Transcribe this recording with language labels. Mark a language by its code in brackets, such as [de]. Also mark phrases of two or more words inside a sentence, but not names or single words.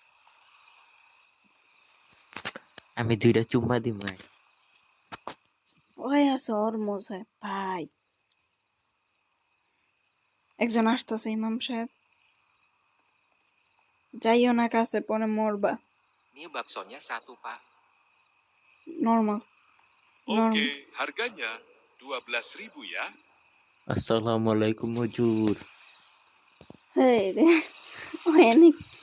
[bn] আমি 2টা চুম্মা দিব। ওই আছে ওর মজায় ভাই। একজন আসতেছে ইমাম সাহেব, যাইও না কাছে পরে মরবা। [id] Mie baksonya satu, Pak. [bn] নর্মাল [id] Oke, harganya 12.000 ya. [ar] السلام عليكم [bn] হুজুর। হ্যাঁ রে, ওখানে কি